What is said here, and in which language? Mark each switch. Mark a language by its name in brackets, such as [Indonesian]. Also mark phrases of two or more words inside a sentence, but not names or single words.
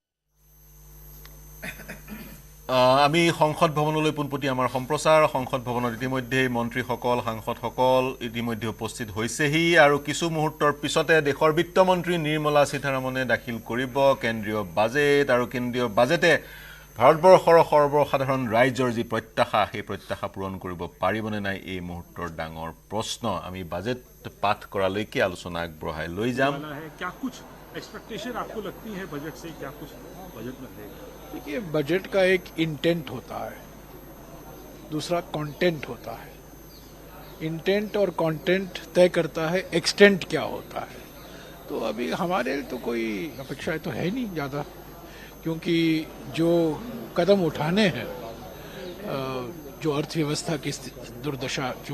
[Assamese] আমি সংসদ ভৱনলৈ পোনপতি আমাৰ সম্প্ৰচাৰ সংসদ ভৱনত ইতিমধ্যে মন্ত্ৰীসকল সাংসদসকল ইতিমধ্যে উপস্থিত হৈছেহি আৰু কিছু মুহূৰ্তৰ পিছতে দেশৰ বিত্তমন্ত্ৰী নিৰ্মলা সীতাৰামনে দাখিল কৰিব কেন্দ্ৰীয় বাজেট আৰু কেন্দ্ৰীয় বাজেটে ভাৰতবৰ্ষৰ সৰ্বসাধাৰণ ৰাইজৰ যি প্ৰত্যাশা সেই প্ৰত্যাশা পূৰণ কৰিব পাৰিবনে নাই এই মুহূৰ্তৰ ডাঙৰ প্ৰশ্ন আমি বাজেট পাঠ কৰালৈকে আলোচনা আগবঢ়াই লৈ যাম [Hindi] क्या कुछ एक्सपेक्टेशन आपको लगती है बजट से क्या कुछ बजट में देगा देखिए बजट का एक इंटेंट होता है दूसरा कंटेंट होता है इंटेंट और कंटेंट तय करता है एक्सटेंट क्या होता है तो अभी हमारे तो कोई अपेक्षाएं तो है नहीं ज़्यादा क्योंकि जो कदम उठाने हैं जो अर्थव्यवस्था की दुर्दशा जो